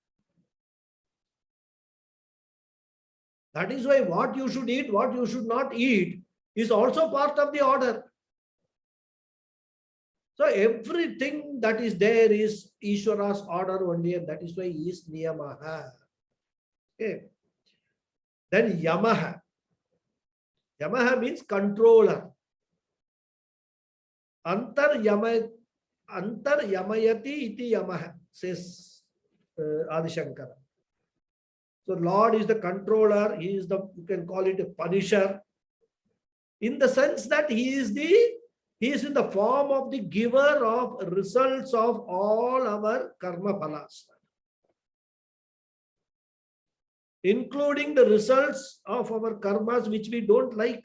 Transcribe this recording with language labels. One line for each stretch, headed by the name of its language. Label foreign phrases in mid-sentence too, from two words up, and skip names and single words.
English: That is why what you should eat, what you should not eat is also part of the order. So everything that is there is Ishvara's order only, and that is why he is Niyamaha. Okay. Then Yamaha. Yamaha means controller.
Sanskrit: Antar yamayati iti Yamaha, says Adi Shankara.
English: So Lord is the controller, he is the, you can call it a punisher, in the sense that he is in the form of the giver of results of all our
Sanskrit: karma phalas,
English: including the results of our karmas which we don't like.